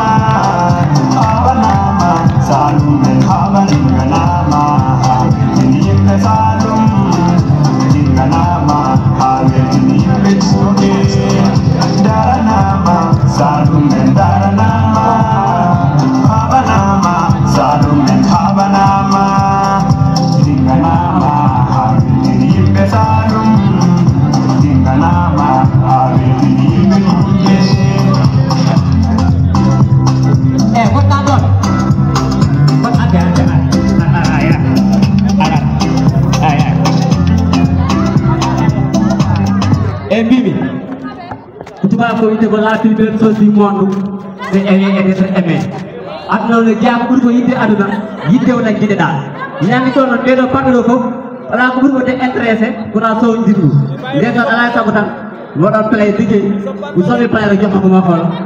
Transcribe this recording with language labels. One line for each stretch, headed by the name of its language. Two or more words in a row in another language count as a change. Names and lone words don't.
Fula: habanama salum men habanama awetini yimɓe salum jinganama awetini yimɓe julde daranama salum men daranama habanama salum men habanama jinganama awetini yimɓe salum jinganama awetini yimɓe julde kontaan doon kon ada Bibi tubaab ko ite ko
French: la plus belle chose du monde c'est aimer et d'être aimé
Fula: aduna le jaam ɓuri ko yidde aduna yidde wona giɗeɗa ñami toon noon ɓeɗo parɗo fof ala ko ɓuri wonde intéressé kona sowdirdu nden noon ala sago tan woɗon play liggey ko somi play ko joɓma ko mafolo